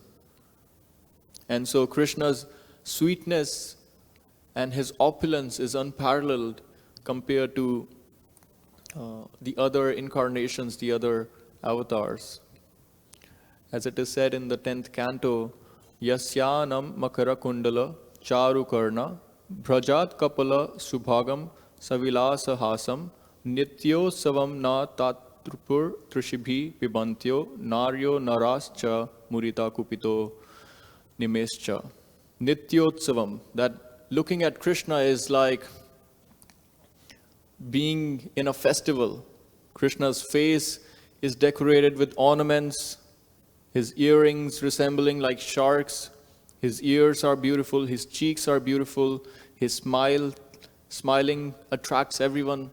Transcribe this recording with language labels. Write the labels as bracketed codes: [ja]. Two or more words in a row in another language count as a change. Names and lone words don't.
[en] And so Krishna's sweetness and his opulence is unparalleled compared to the other incarnations, the other avatars. As it is said in the 10th canto, [sa] यस्याननं मकर कुण्डल चारुकर्ण भ्राजत् कपोल सुभगं सविलास हासम् नित्योत्सवं न ततृपुर् दृशिभिः पिबन्त्यो नार्यो नराश्च मुदिताः कुपिता निमेश्च. [en] Nityotsavam, that looking at Krishna is like being in a festival. Krishna's face is decorated with ornaments, his earrings resembling like sharks, his ears are beautiful, his cheeks are beautiful, his smiling attracts everyone.